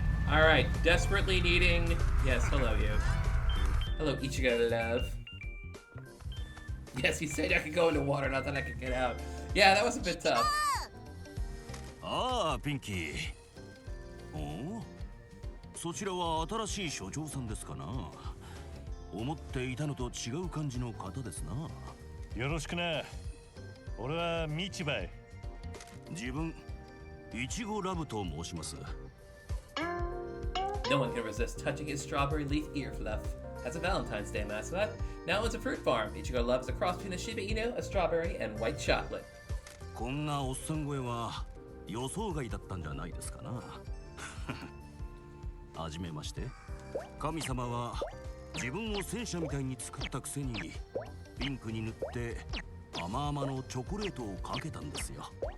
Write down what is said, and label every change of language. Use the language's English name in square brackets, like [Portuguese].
[English] All right, desperately needing. Yes, hello you. Hello, Ichigo love. Yes, he said I could go into water, not that I could get out. Yeah, that was a bit tough. [Japanese] ああ、ピンキー。おお、そちらは新しい所長さんですかな。思っていたのと違う感じの方ですな。よろしくな。俺はミチバイ。自分、イチゴラブと申します。 [English] No one can resist touching his strawberry leaf ear fluff. As a Valentine's Day mascot, now owns a fruit farm. Ichigo loves a cross between a Shiba Inu, a strawberry, and white chocolate. [Japanese] こんなおっさん声は予想外だったんじゃないですかな。はじめまして。神様は自分を戦車みたいに作ったくせにピンクに塗って甘々のチョコレートをかけたんですよ。